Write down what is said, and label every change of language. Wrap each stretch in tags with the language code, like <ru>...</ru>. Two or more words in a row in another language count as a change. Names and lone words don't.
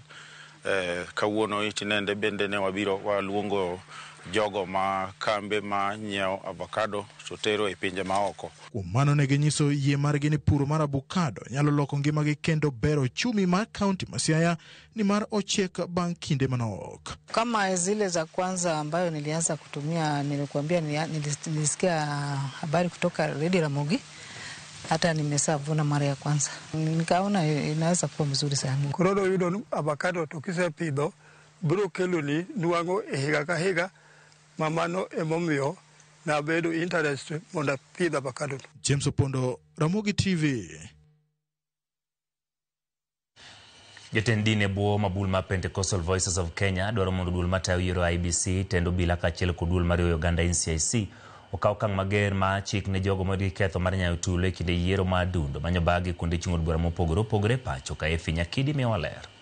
<luo>Kawuono itinende bende ne wabiro waluongo jogo ma kambe ma nyiewo avocado to tero e pinje maoko. Kuom mano ne ginyiso yie margi ni pur mar avocado nyalo loko ngimagi kendo bero chumi mar kaunti ma Siaya ni mar ochiek bang' kinde manok.</luo> <sw>Kama zile za kwanza ambayo nilianza kutumia, nilikuambia nilisikia habari kutoka Radio Ramogi, hata nimesavuna mara ya kwanza. Nikaona inaweza kuwa mzuri sana.</sw> <luo>Koro yudo avocado to kisepidho biro keloni nwang'o e higa ka higa mamano emomiyo na bedo interest mondo apidh avocado. James Opondo, Ramogi TV. Jatend din e bwo mabul ma Pentecostal Voices of Kenya dwaro mondo duol matayo yiero IBC tendo bila kachiel kod duol mar Uganda NCIC okaw kang mager ma chik ne jogo modi ketho mar nyayo tulo e kinde yiero madundo manyo bagi kuonde chung od bura mopogore opogore pacho ka Efi Nyakidi miwa ler.</luo>